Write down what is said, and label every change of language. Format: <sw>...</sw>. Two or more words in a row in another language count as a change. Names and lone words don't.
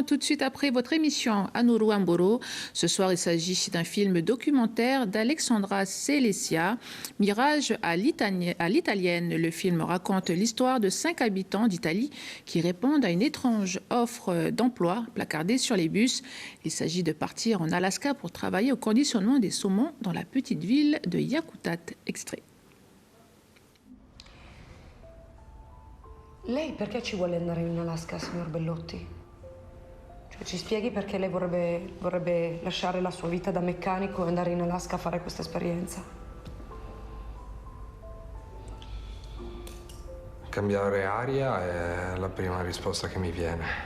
<fr>Tout de suite après votre émission Anuru Amboro. Ce soir, il s'agit d'un film documentaire d'Alexandra Celestia, Mirage à l'italienne. Le film raconte l'histoire de 5 habitants d'Italie qui répondent à une étrange offre d'emploi placardée sur les bus. Il s'agit de partir en Alaska pour travailler au conditionnement des saumons dans la petite ville de Yakutat. Extrait.</fr> <it>Lei perché ci vuole andare in Alaska, signor Bellotti? Cioè, ci spieghi perché lei vorrebbe lasciare la sua vita da meccanico e andare in Alaska a fare questa esperienza? Cambiare aria è la prima risposta che mi viene.</it>